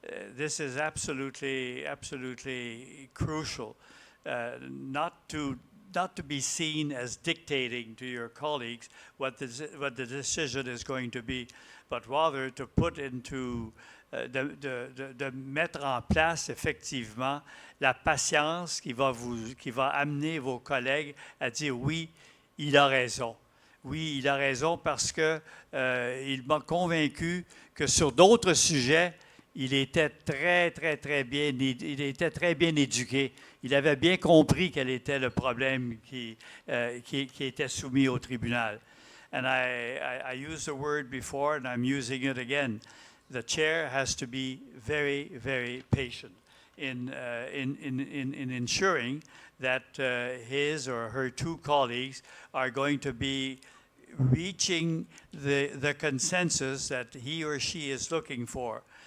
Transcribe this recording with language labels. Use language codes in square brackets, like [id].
[en] This is absolutely crucial, not to be seen as dictating to your colleagues what the decision is going to be, but rather to put into [fr] de mettre en place effectivement la patience qui va amener vos collègues à dire oui, il a raison. Oui, il a raison parce que il m'a convaincu que sur d'autres sujets, il était très bien éduqué. Il avait bien compris quel était le problème qui était soumis au tribunal. [en] And I used the word before, and I'm using it again. The chair has to be very, very patient in ensuring that his or her 2 colleagues are going to be reaching the consensus that he or she is looking for.